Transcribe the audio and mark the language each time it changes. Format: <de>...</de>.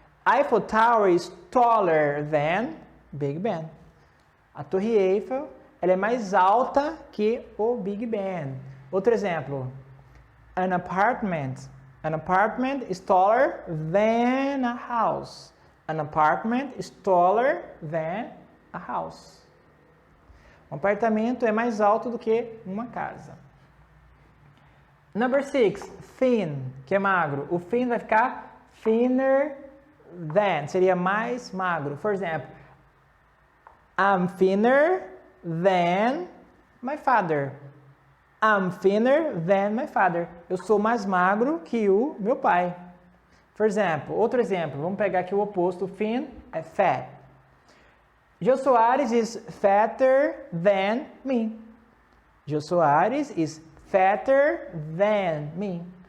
<en>Eiffel Tower is taller than Big Ben.</en> <pt>A Torre Eiffel, ela é mais alta que o Big Ben. Outro exemplo.</pt> <en>An apartment is taller than a house. An apartment is taller than a house.</en> <pt>Um apartamento é mais alto do que uma casa.</pt> <en>Number 6,</en> <pt>thin, que é magro. O thin vai ficar</pt> <en>thinner than,</en> <pt>seria mais magro.</pt> <en>For example, I'm thinner than my father. I'm thinner than my father.</en> <pt>Eu sou mais magro que o meu pai.</pt> <en>For example,</en> <pt>outro exemplo, vamos pegar aqui o oposto, thin é fat.</pt> <en>Jô Soares is fatter than me. Jô Soares is fatter than me.</en>